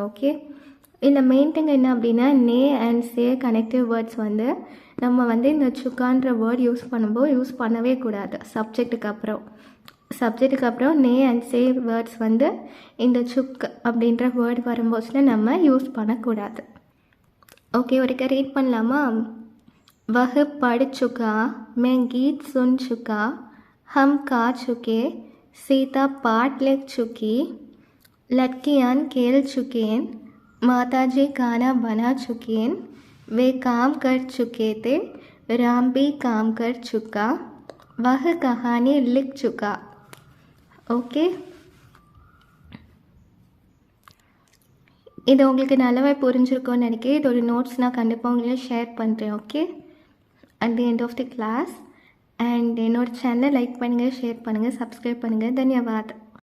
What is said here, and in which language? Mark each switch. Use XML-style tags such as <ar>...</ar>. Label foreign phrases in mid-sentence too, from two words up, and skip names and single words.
<ta>ஓகே, இந்த மெயின் திங் என்ன அப்படின்னா நே அண்ட் சே</ta> <en>connective words</en> <ta>வந்து நம்ம வந்து இந்த சுக்கான்ற வேர்ட் யூஸ் பண்ணும்போது யூஸ் பண்ணவே கூடாது. சப்ஜெக்ட்டுக்கு அப்புறம் நே அண்ட் சே வேர்ட்ஸ் வந்து இந்த சுக் அப்படின்ற வேர்ட் வரும்போதுல நம்ம யூஸ் பண்ணக்கூடாது. ஓகே, ஒருக்க ரீட் பண்ணலாமா?</ta> <hi>வஹ் பढ़ चुका, मैं गीत सुन चुका, हम खा चुके, सीता पाठ लिख चुकी, लड़कियां खेल चुकेन, माताजी खाना बना चुकेन, वे काम कर चुके थे, राम भी काम कर चुका, वह कहानी लिख चुका.</hi> <ta>ஓகே, இது உங்களுக்கு நல்லாவே புரிஞ்சிருக்கும்னு நினைக்கிறேன். இதோட நோட்ஸ் நான் கண்டிப்பாக உங்களுக்கு ஷேர் பண்ணுறேன். ஓகே,</ta> <en>at the end of the class.</en> <ta>And என்னோட சேனலை லைக் பண்ணுங்கள், ஷேர் பண்ணுங்கள், சப்ஸ்கிரைப் பண்ணுங்கள். தன்யவாத்.</ta>